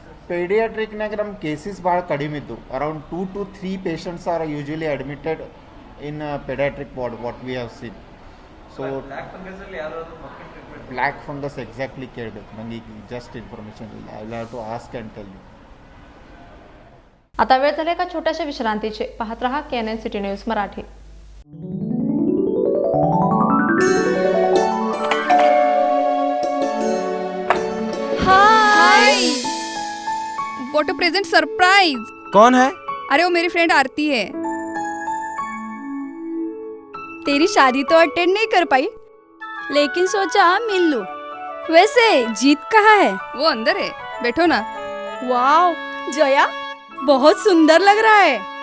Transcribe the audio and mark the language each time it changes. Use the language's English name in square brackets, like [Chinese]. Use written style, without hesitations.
[Kannada] ಪೀಡಿಯಾಟ್ರಿಕ್ನಾಗ ನಮ್ಮ ಕೇಸಸ್ ಭಾಳ ಕಡಿಮೆ ಇದ್ದು. [English] Around 2 to 3 patients are usually admitted in paediatric ward what we have seen. So black fungus exactly [Kannada] ಕೇಳಬೇಕು, ನನಗೆ ಈಗ [English] just information [Kannada] ಇಲ್ಲ. [English] I will have to ask and tell you. [Marathi] आता वेळ झाली एका छोट्याशा विश्रांतीची. पाहत रहा KNN city news Marathi. [English] Hi, what a present surprise. [Hindi] कौन है? अरे वो मेरी फ्रेंड आरती है. तेरी शादी तो अटेंड नहीं कर पाई, लेकिन सोचा मिल लूं. वैसे जीत कहाँ है? वो अंदर है, बैठो ना. वाओ जया, बहुत सुंदर लग रहा है.